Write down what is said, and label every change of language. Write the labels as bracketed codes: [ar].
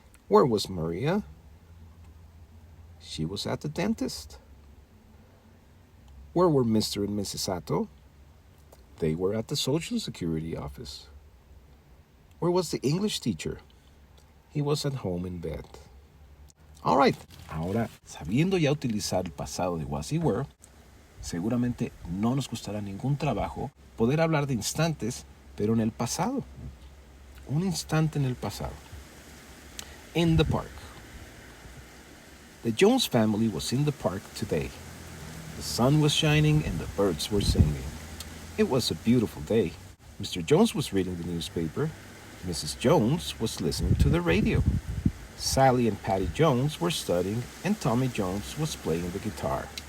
[en] Where was Maria? She was at the dentist. Where were Mr. and Mrs. Sato? They were at the Social Security office. Where was the English teacher? He was at home in bed. All right. [es] Ahora, sabiendo ya utilizar el pasado de was y were, seguramente no nos costará ningún trabajo poder hablar de instantes, pero en el pasado. Un instante en el pasado. [en] In the park. The Jones family was in the park today. The sun was shining and the birds were singing. It was a beautiful day. Mr. Jones was reading the newspaper. Mrs. Jones was listening to the radio. Sally and Patty Jones were studying, and Tommy Jones was playing the guitar.